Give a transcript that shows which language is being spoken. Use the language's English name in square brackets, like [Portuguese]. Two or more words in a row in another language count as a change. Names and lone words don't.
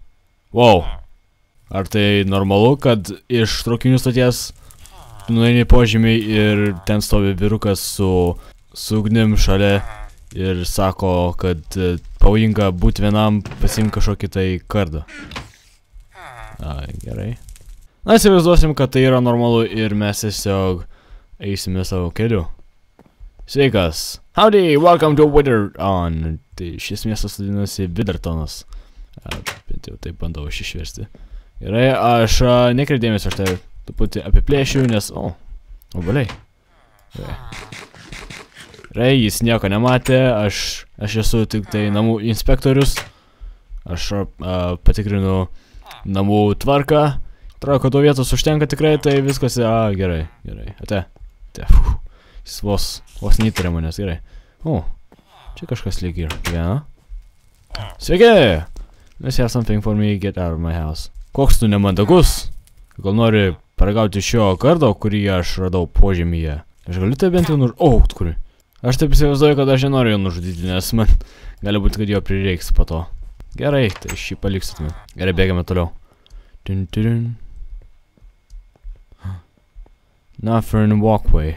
[Lithuanian] Ar tai normalu, kad iš traukinių stoties nueini požemį ir ten stovi vyrukas su ugnim šalia ir sako, kad pavojinga būti vienam, pasiimti kažkokį tai kardą. Gerai. Įsivaizduosim, kad tai yra normalu ir mes tiesiog eisime savo keliu. Sveikas. [English] Howdy, welcome to Witherton. [Lithuanian] Tai šis miestas vadinasi Withertonas. Bent jau taip bandau išversti. Gerai, aš nekreipdėmės, aš tai truputį apiplėšiu, nes... O, obaliai. Gerai, jis nieko nematė, aš esu tik tai namų inspektorius. Aš patikrinu namų tvarką. Atrodo, kad to vietos užtenka tikrai, tai viskas... gerai. Ate. Jis vos neįtarė manęs, gerai. O, čia kažkas lyg ir gyvena. Sveiki! [English] Let's have something for me, get out of my house. [Lithuanian] Koks tu nemandagus? Gal nori paragauti šio kardo, kurį aš radau požemyje? Aš galiu tai bent jau nužudyti. Kurį? Aš taip įsivaizduoju, kad aš nenoriu jo nužudyti, nes man gali būti, kad jo prireiks po to. Gerai, tai šį paliksime. Gerai, bėgame toliau. Northern Walkway.